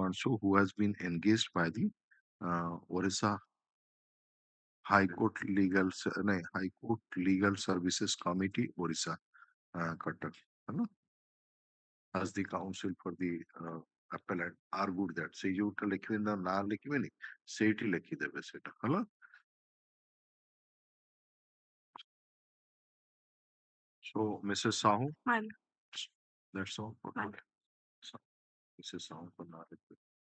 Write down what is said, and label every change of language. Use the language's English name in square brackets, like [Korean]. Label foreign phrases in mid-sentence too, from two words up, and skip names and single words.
[English] and so who has been engaged by the Orissa High Court High Court Legal Services Committee Orissa Cuttack as the counsel for the appellant argued that say [Odia] ଯୋଉଟା ଲେଖିବେ ନା ନାଁ ଲେଖିବେନି ସେଇଠି ଲେଖିଦେବେ ସେଟା ହେଲା. [English] So Mrs. Sahu, Ma'am. that's all for today. Mrs. Sahu for now.